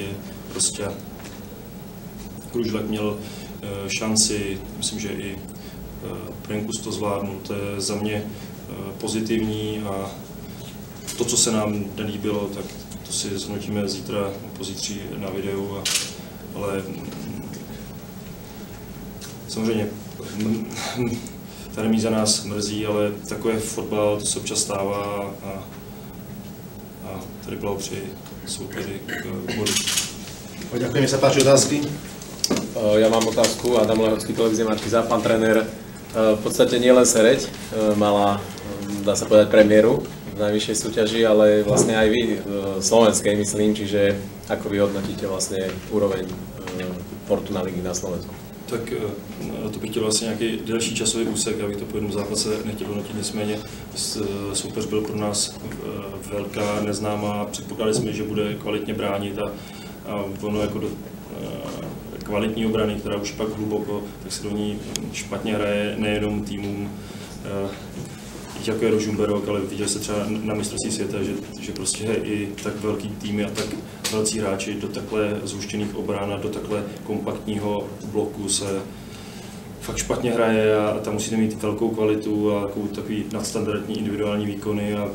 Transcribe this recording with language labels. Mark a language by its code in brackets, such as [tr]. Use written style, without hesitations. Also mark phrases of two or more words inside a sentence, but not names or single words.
[cs] Prostě Kružlek měl šanci, myslím, že i Prenkus to zvládnul, to je za mě pozitivní a to, co se nám nelíbilo, tak to si zhodnotíme zítra, pozítří na videu, ale samozřejmě ta remíza nás mrzí, ale takové fotbal, to se občas stává a tady blahopřeji soupeři k bodu. [sk] Ďakujem, sa páči otázky. Ja mám otázku, Adam Lehocký, televízia Markiza. Pán tréner, v podstate nielen Sereď mala, dá sa povedať, premiéru v najvyššej súťaži, ale vlastne aj vy, slovenskej, myslím, čiže ako vy hodnotíte vlastne úroveň Fortuna ligy na Slovensku? [cs] Tak to bych chtěl vlastně nějaký delší časový úsek, já bych to po jednom zápase nechtěl hodnotit, nicméně soupeř byl pro nás velká, neznámá, předpokládali jsme, že bude kvalitně bránit a ono jako do kvalitní obrany, která už pak hluboko, tak se do ní špatně hraje nejenom týmům, jako je Rožumberok, ale viděl se třeba na mistrovství světa, že prostě i tak velký týmy a tak velcí hráči do takhle zhuštěných obran a do takhle kompaktního bloku se fakt špatně hraje a tam musíte mít velkou kvalitu a takový nadstandardní individuální výkony